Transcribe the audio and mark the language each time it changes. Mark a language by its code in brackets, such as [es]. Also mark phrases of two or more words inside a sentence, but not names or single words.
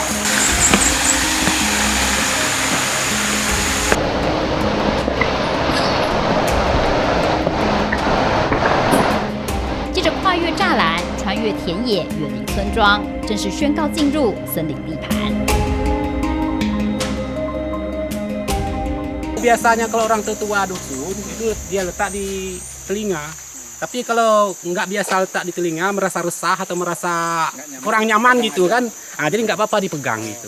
[zh] 接着跨越栅栏，穿越田野，远离村庄，正式宣告进入森林地盘。 [id] Biasanya kalau orang tetua dusun itu dia letak di telinga. Tapi kalau nggak biasa letak di telinga, merasa resah atau merasa kurang nyaman gitu kan, jadi nggak apa-apa dipegang gitu.